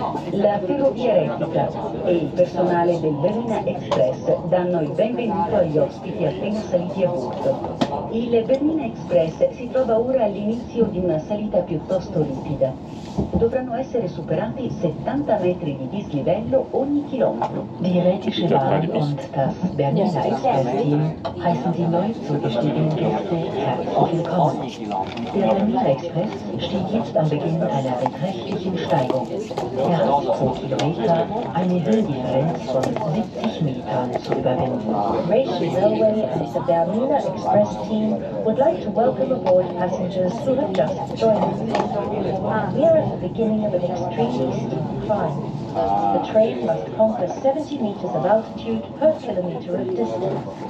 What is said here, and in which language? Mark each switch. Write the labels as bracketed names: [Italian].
[Italian] La ferrovia Replica e il personale del Bernina Express danno il benvenuto agli ospiti appena saliti a bordo. Il Bernina Express si trova ora all'inizio di una salita piuttosto ripida. Dovranno essere superati 70 metri di dislivello ogni chilometro. [German] Die Rätische Bahn und das Bernina Express-Team heißen die neu zugestiegenen Gäste herzlich willkommen. Der Bernina Express steht jetzt am Beginn einer beträchtlichen Steigung. Er hat pro Kilometer eine Höhendifferenz von 70 Metern zu überwinden. [English] Racing Railway and the Bernina Express team would like to welcome aboard passengers who have just joined us. We are at the beginning of an extremely steep climb. The train must conquer 70 meters of altitude per kilometer of distance.